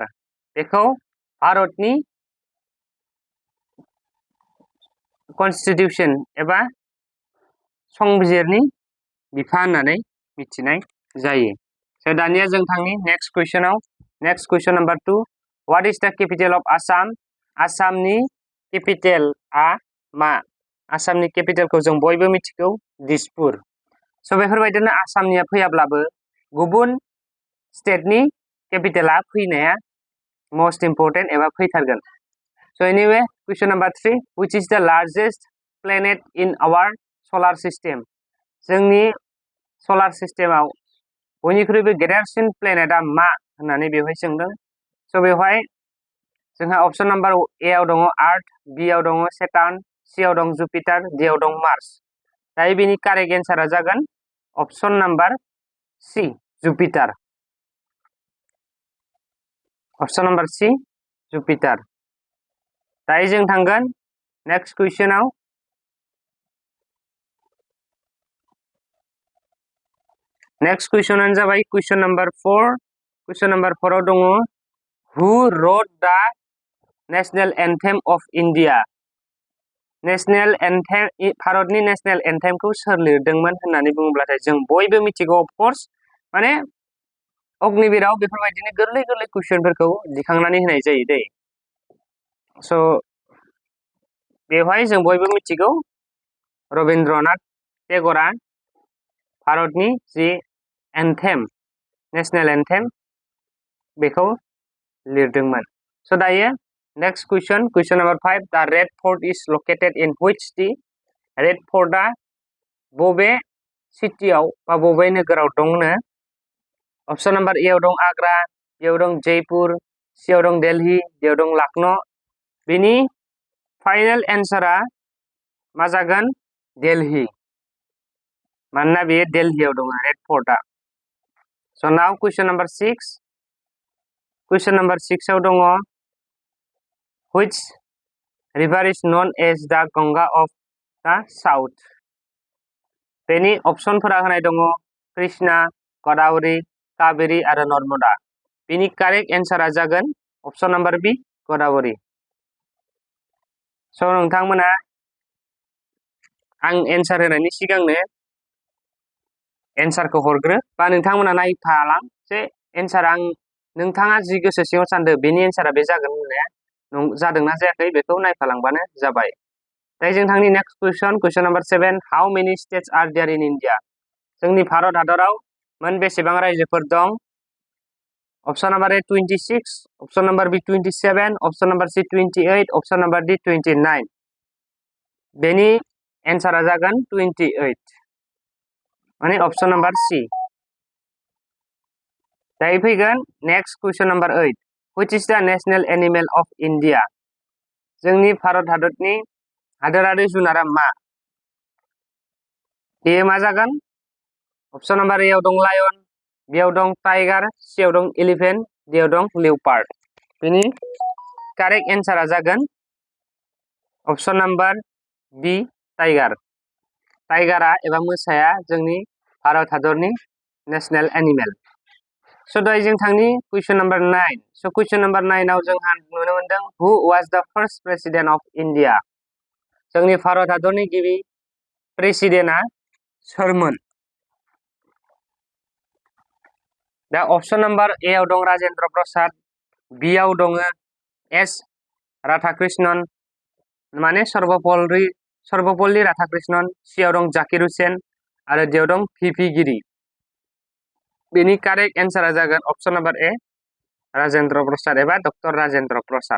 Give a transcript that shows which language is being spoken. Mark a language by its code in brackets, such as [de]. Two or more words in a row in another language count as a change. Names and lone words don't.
[brx] बेखौ भारतनि कन्स्टिटिउसन एबा संबिजिरनि बिफा होननानै मिथिनाय जायो. स' दानिया जों थांनि [en] next question. next question number 2. What is the capital of Assam? [brx] आसामनि केपिटेलआ मा? आसामनि केपिटेलखौ जों बयबो मिथिगौ दिसपुर. स' बेफोरबायदिनो आसामनिया फैयाब्लाबो गुबुन स्टेटनि केपिटेला फैनाया [en] most important [brx] एबा फैथारगोन. [en] so anyway question number 3. Which is the largest planet in our solar system? [brx] जोंनि [en] solar system [brx] बयनिख्रुइबो गेदेरसिन प्लेनेटआ मा होननानै बेवहाय सोंदों. स' बेवहाय जोंहा [en] option number A [brx] आव दङ आर्थ, B आव दङ सेटार्न, C आव दं जुपिटार, D आव दं मार्स. दायो बेनि [en] correct answer [brx] जागोन [en] option number C [brx] जुपिटार. [en] option number C Jupiter. [brx] दायो जों थांगोन [en] next question. next question [brx] जाबाय [en] question number 4. question number 4 [brx] आव दङ [en] Who wrote the national anthem of India? national anthem [brx] भारतनि [en] national anthem [brx] सोर लिरदोंमोन होननानै बुङोब्लाथाय जों बयबो मिथिगौ अफकर्स. माने अग्निवीराव बेफोरबायदिनो गोरलै गोरलै कुइसनफोरखौ दिखांनानै होनाय जायो दै. स' बेवहाय जों बयबो मिथिगौ रबीन्द्रनाथ टेगरा भारतनि [en] the anthem national anthem [brx] बेखौ लिरदोंमोन. [en] स' दायो Next question number 5. The Red Fort is located in which city? [brx] Red Fort आ बबे सिटियाव बा बबे नोगोराव दंनो? [en] Option number A [brx] आव दं आग्रा, B आव दं जयपुर, C आव दं दिल्ली, D आव दं लखनऊ. बेनि [en] final answer [brx] मा जागोन? दिल्ली. मानोना बेयो दिल्लीयाव दङ रेड फर्टआ. [en] So now question number 6. Question number 6 [brx] आव दङ [en] which river is known as the Ganga of the South? [brx] बेनि अपसनफोरा होनाय दङ कृष्णा, गोदावरी, कावेरी आरो नर्मदा. बेनि [en] correct answer [brx] जागोन [en] option number B [brx] गोदावरी. स' नोंथांमोना आं एन्सार होनायनि सिगांनो एन्सारखौ हरग्रो बा नोंथांमोना नायफालां जे एन्सारा नोंथाङा जि गोसो सिङाव सानदों बेनि एन्सारा बे जागोन होननाया जादोंना जायाखै बेखौ नायफालांबानो जाबाय. दायो जों थांनि [en] next question number 7. how many states are there in India? [brx] जोंनि भारत हादराव मोन बेसेबां रायजोफोर दं? [en] Option number A 26, option number B 27, option number C 28, option number D 29. [brx] बेनि एन्सारा जागोन 28. [en] माने option number C. [brx] दायो फैगोन [en] next question number 8. [brx] Which is the national animal of India? जोंनि भारत हादरनि हादोरारि जुनारा मा? बेयो मा जागोन? [en] Option number A [brx] आव दं लायन, B आव दं टाइगार, C आव दं एलिफेन्ट, D आव दं लेउपार्ड. बेनि [en] correct answer [brx] जागोन [en] option number B tiger. [brx] टाइगारा एबा मोसाया जोंनि भारत हादरनि [en] national animal. [brx] स' दायो जों थांनि [en] question number 9. [brx] स' [en] question number 9 [brx] आव जोंहा नुनो मोनदों [en] who was the first president of India? [brx] जोंनि भारत हादरनि गिबि प्रेसिडेन्टआ सोरमोन? दा [en] option number A [brx] आव दं राजेंद्र प्रसाद, बी आव दङ एस राधाकृष्णन माने सर्वपल्ली राधाकृष्णन, सी आव दं जाकिर हुसेन आरो डी आव दं भिपि गिरि. बेनि [en] correct answer [brx] जागोन [en] option number A [brx] राजेंद्र प्रसाद एबा डक्टर राजेंद्र प्रसाद.